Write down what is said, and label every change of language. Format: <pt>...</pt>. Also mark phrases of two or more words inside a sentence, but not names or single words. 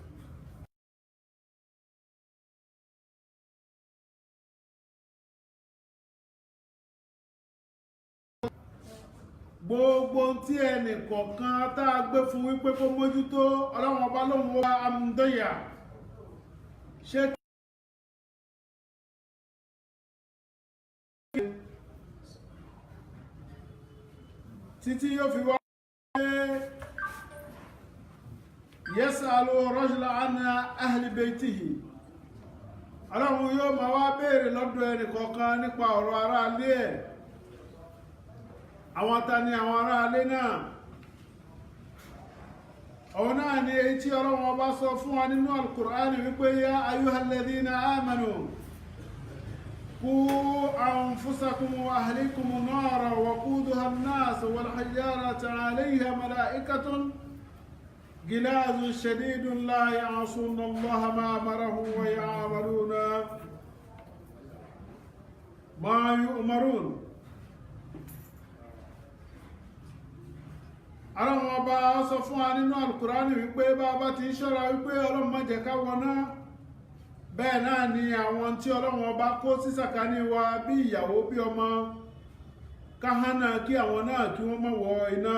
<yo>Gbogbo tí ẹnì kọ̀ọ̀kan tá a gbé fún wípé kó mójútó, Ọlọ́run Ọba lóhun wá amúdọ́yà ṣe</yo> <ar>títí yóò fi wá يسأل الرجل عن أهل بيته.</ar> <yo>Ọlọ́run yóò máa wá béèrè lọ́dọ̀ ẹnì kọ̀ọ̀kan nípa ọ̀rọ̀ ará ilé ẹ̀. Àwọn ta ni àwọn ará ilé náà? Àwọn náà ni èyí tí Ọlọ́run Ọba sọ fún wa nínú Al-Qur'ani wípé</yo> <ar>يا أيها الذين آمنوا قوا أنفسكم وأهليكم نارا وقودها الناس والحجارة عليها ملائكة غلاظ شداد لا يعصون الله ما أمرهم ويفعلون ما يؤمرون.</ar> <yo>Ọlọ́run Ọba sọ fún wa nínú Al-Qur'ani wípé bá ti ń ṣọ́ra wípé Ọlọ́run má jẹ́ ká wọná. Bẹ́ẹ̀ náà ni àwọn tí Ọlọ́run Ọba kó sí sàkání wa bí ìyàwó bí ọmọ káhánà kí àwọn náà kí wọ́n má wọ iná.</yo>